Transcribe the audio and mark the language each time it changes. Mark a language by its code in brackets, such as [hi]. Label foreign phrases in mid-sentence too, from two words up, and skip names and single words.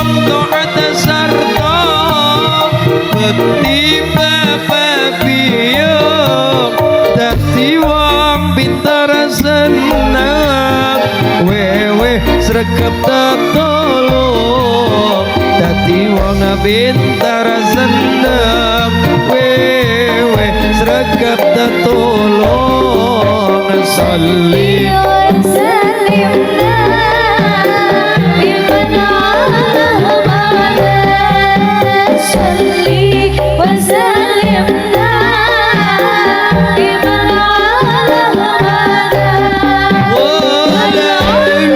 [jv] taat sarta bekti bapak biyung dadi wong pinter seneng wewe sregep tetulung dadi wong pinter seneng wewe sregep tetulung Sholli [ar] وسلم دائما على صلي وسلم دائما على وعلى آله